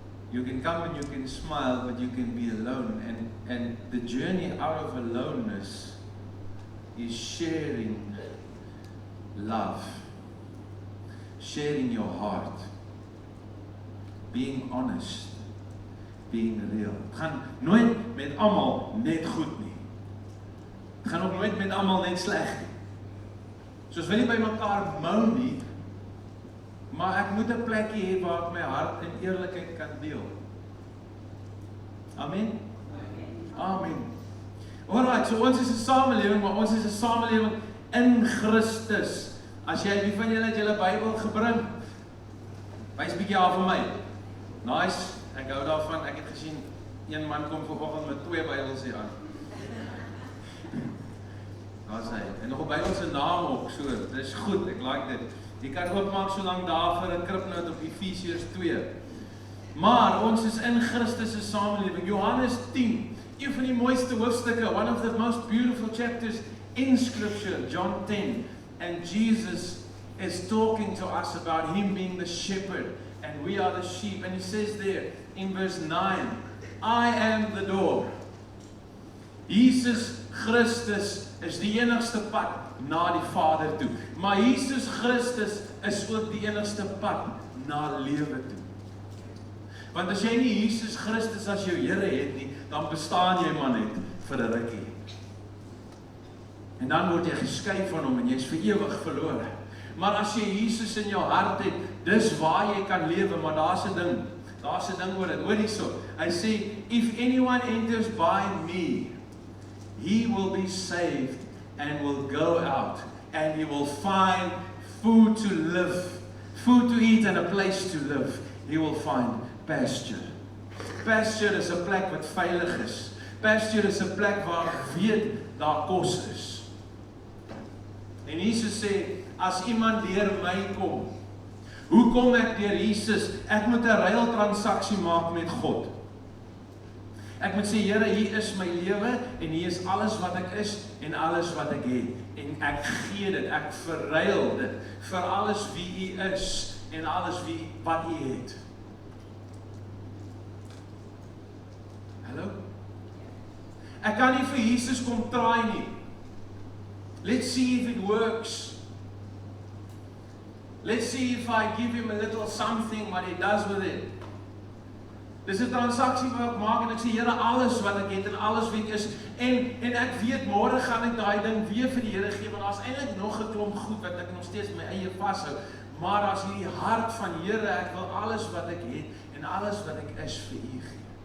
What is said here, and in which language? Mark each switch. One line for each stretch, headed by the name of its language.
English: You can come and you can smile, but you can be alone. And the journey out of aloneness is sharing love, sharing your heart, being honest, being real.
Afrikaans: Het gaan nooit met almal net goed nie. Het gaan ook nooit met almal net sleg nie. So ons wil nie by mekaar mou nie, maar ek moet 'n plekkie hê waar ek my hart in eerlikheid kan deel. Amen? Amen. Alright, so ons is 'n samelewing, maar ons is 'n samelewing in Christus. As jy, wie van julle het julle Bybel gebring? Wys bietjie af vir my. Nice, ek hou daarvan. Ek het gesien, een man kom vanoggend met 2 Bybels hier aan. Daar is hy. En nog 'n Bybel se naam ook, so, dit is goed, ek like dit. Jy kan oopmaak so lank daar vir 'n kripnoot op Efesiërs 2. Maar ons is in Christus se samelewing. Johannes 10, een van die mooiste hoofstukke,
English: one of the most beautiful chapters in Scripture, John 10. And Jesus is talking to us about Him being the shepherd and we are the sheep. And He says there in verse 9, I am the door.
Afrikaans: Jesus Christus is die enigste pad na die Vader toe. Maar Jesus Christus is ook die enigste pad na lewe toe. Want as jy nie Jesus Christus as jou Here het nie, dan bestaan jy maar net vir 'n rukkie. En dan word jy geskei van hom en jy's vir ewig verlore. Maar as jy Jesus in jou hart het, dis waar jy kan lewe, maar daar's 'n ding oor dit. Hoor hierso. Hy sê,
English: if anyone enters by me, he will be saved and will go out and he will find food to live, food to eat and a place to live. He will find pasture.
Afrikaans: Pasture is 'n plek wat veilig is. Pasture is 'n plek waar jy weet daar kos is. En Jesus sê, as iemand deur my kom, hoe kom ek deur Jesus? Ek moet 'n ruiltransaksie maak met God. Ek moet sê, Here, hier is my lewe en hier is alles wat ek is en alles wat ek het. En ek gee dit, ek verruil dit vir alles wie U is en alles wat U het. Hallo? Ek kan nie vir Jesus kom traai nie.
English: Let's see if it works. Let's see if I give Him a little something, what He does with it.
Afrikaans: Dis 'n transaksie wat ek maak en ek sê, Here, alles wat ek het en alles wie ek is, en ek weet, môre gaan ek daai ding weer vir die Here gee, want daar's eintlik nog 'n klomp goed wat ek nog steeds my eie vashou, maar as hierdie hart van, Here, ek wil alles wat ek het en alles wat ek is vir U gee.